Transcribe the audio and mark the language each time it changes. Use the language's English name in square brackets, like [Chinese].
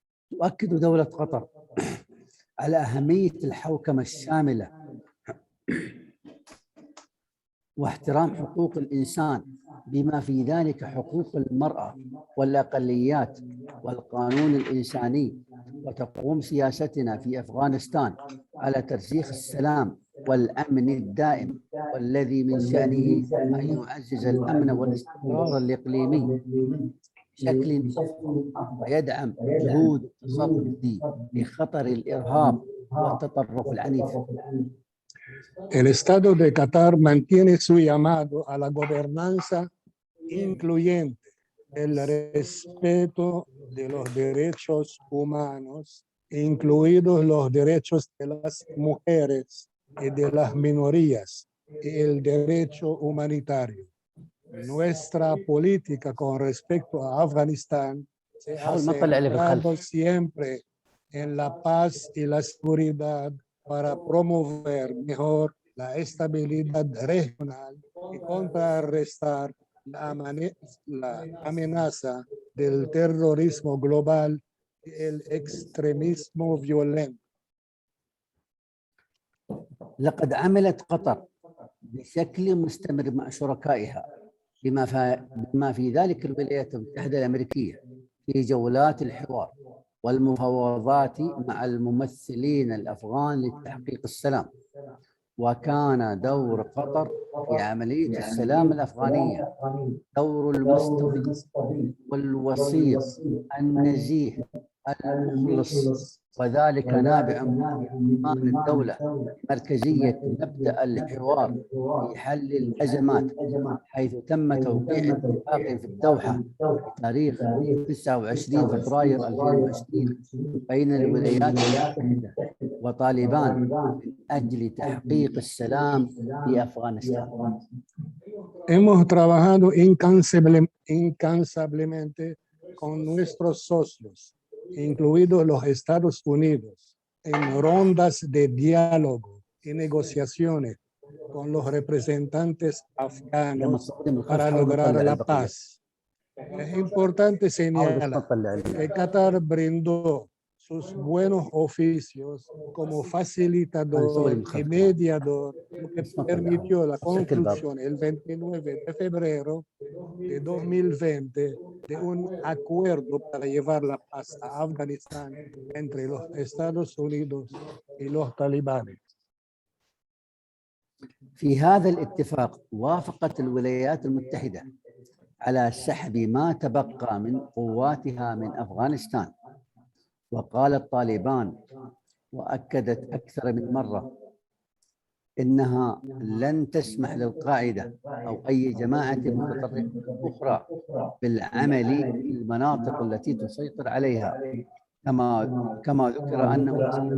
[Arabic] تؤكد دولة قطر على أهمية الحوكمة الشاملة واحترام حقوق الإنسان بما في ذلك حقوق المرأة والأقليات والقانون الإنساني، وتقوم سياستنا في أفغانستان على ترسيخ السلام والأمن الدائم، والذي من شأنه أن يعزز الأمن والاستقرار الإقليمي بشكل أفضل ويدعم جهود التصدي لخطر الإرهاب والتطرف العنيف. [Spanish] El Estado de Qatar mantiene su llamado a la gobernanza incluyente, el respeto de los derechos humanos, incluidos los derechos de las mujeres y de las minorías, y el derecho humanitario. Nuestra política con respecto a Afganistán se ha centrado siempre en la paz y la seguridad para promover mejor la estabilidad regional y contrarrestar la amenaza del terrorismo global y el extremismo violento. [Arabic] لقد عملت قطر بشكل مستمر مع شركائها بما في ذلك الولايات المتحدة الأمريكية في جولات الحوار والمفاوضات مع الممثلين الأفغان لتحقيق السلام. وكان دور قطر في عملية السلام الأفغانية دور المستفيد والوسيط النزيه المخلص، وذلك نابع من الدولة مركزية مبدأ الحوار في حل الأزمات، حيث تم توقيع اتفاق في الدوحة بتاريخ 29 فبراير 2020 بين الولايات المتحدة وطالبان من أجل تحقيق السلام في أفغانستان. [Spanish] Hemos trabajado incansablemente con nuestros socios, incluidos los Estados Unidos, en rondas de diálogo y negociaciones con los representantes afganos para lograr la paz. Es importante señalar que Qatar brindó sus buenos oficios como facilitador y mediador, lo que permitió la conclusión el 29 de febrero de 2020 de un acuerdo para llevar la paz a Afganistán entre los Estados Unidos y los talibanes. [Arabic] في هذا الاتفاق وافقت الولايات المتحدة على سحب ما تبقى من قواتها من أفغانستان، وقالت طالبان وأكدت أكثر من مرة إنها لن تسمح للقاعدة أو أي جماعة متطرفة أخرى بالعمل في المناطق التي تسيطر عليها، كما ذكر أنه